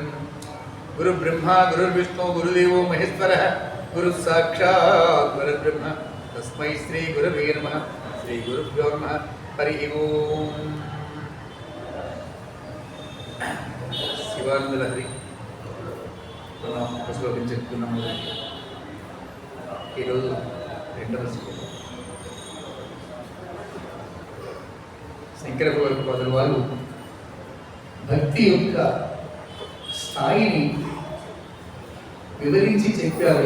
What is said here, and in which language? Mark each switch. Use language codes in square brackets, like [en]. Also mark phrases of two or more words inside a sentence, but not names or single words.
[sa] गुरु ब्रह्मा गुरुर्विष्णु गुरुदेवो महेश्वरः गुरु साक्षात् परब्रह्म तस्मै श्री गुरवे नमः। श्री गुरुभ्यो नमः। हरि ओम। शिवानंद लहरी [te] శ్లోకం చెప్పుకున్నాము. ఈరోజు రెండవ శ్లోకం. శంకర భగవత్పాదుల వారు భక్తి యొక్క స్థాయిని వివరించి చెప్పారు.